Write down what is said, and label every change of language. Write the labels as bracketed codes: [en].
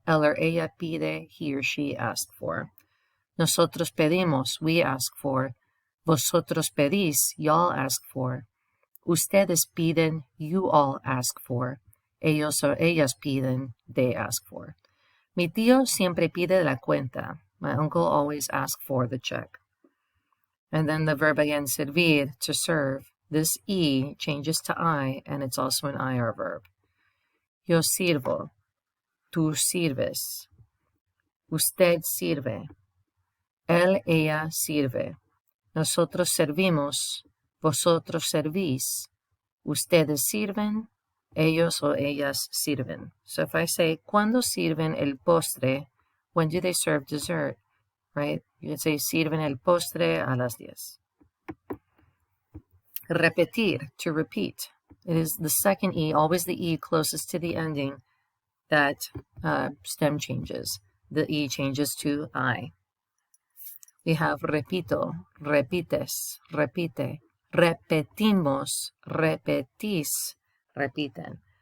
[es] Él or ella pide, [en] he or she ask for. [es] Nosotros pedimos, [en] we ask for. [es] Vosotros pedís, [en] y'all ask for. [es] Ustedes piden, [en] you all ask for. [es] Ellos or ellas piden, [en] they ask for. [es] Mi tío siempre pide la cuenta. [en] My uncle always asks for the check. And then the verb again, servir, to serve. This E changes to I, and it's also an IR verb. [es] Yo sirvo. Tú sirves. Usted sirve. Él, ella sirve. Nosotros servimos. Vosotros servís. Ustedes sirven. Ellos o ellas sirven. [en] So if I say, [es] ¿cuándo sirven el postre? [en] When do they serve dessert? Right? You could say, [es] sirven el postre a las 10. [en] Repetir, to repeat. It is the second E, always the E closest to the ending, that stem changes. The E changes to I. We have [es] repito, repites, repite, repetimos, repetís, repiten.